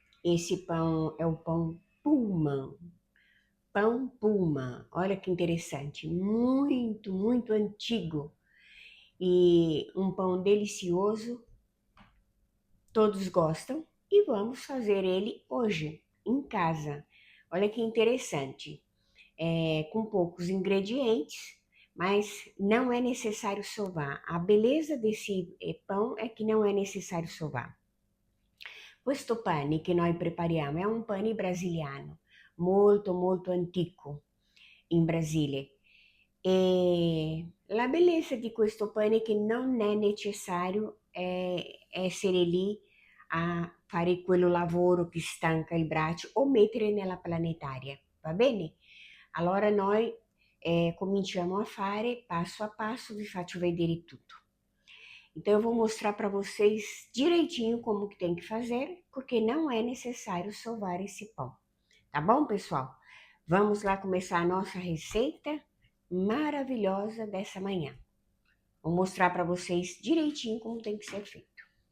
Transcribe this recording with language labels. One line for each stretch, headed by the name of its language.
Portuguese: Esse pão é o pão Pullman. Pão Pullman, olha que interessante, muito antigo e um pão delicioso, todos gostam e vamos fazer ele hoje em casa. Olha que interessante, com poucos ingredientes, mas não é necessário sovar. A beleza desse pão é que não é necessário sovar.
Italian: Questo pane che noi prepariamo è un pane brasiliano, molto antico in Brasile. E la bellezza di questo pane è che non è necessario essere lì a fare quello lavoro che stanca il braccio o mettere nella planetaria, va bene? Allora noi cominciamo a fare passo a passo, vi faccio vedere tutto.
Portuguese: Então eu vou mostrar para vocês direitinho como que tem que fazer, porque não é necessário sovar esse pão. Tá bom, pessoal? Vamos lá começar a nossa receita maravilhosa dessa manhã. Vou mostrar para vocês direitinho como tem que ser feito.